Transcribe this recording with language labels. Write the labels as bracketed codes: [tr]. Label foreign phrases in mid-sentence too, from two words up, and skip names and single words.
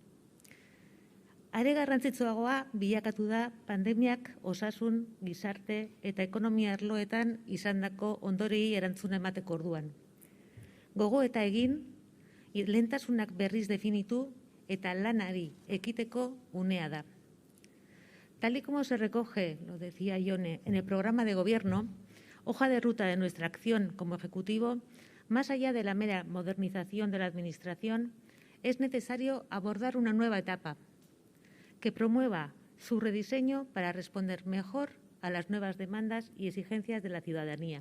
[eu] Are garrantzitsuagoa bilakatu da pandemiak osasun, gizarte eta ekonomia arloetan izandako ondorei erantzuna emateko orduan. Gogo eta egin, lehentasunak berriz definitu eta lanari ekiteko unea da. [es] Tal y como se recoge, lo decía Ione, en el programa de gobierno, hoja de ruta de nuestra acción como Ejecutivo, más allá de la mera modernización de la Administración, es necesario abordar una nueva etapa que promueva su rediseño para responder mejor a las nuevas demandas y exigencias de la ciudadanía.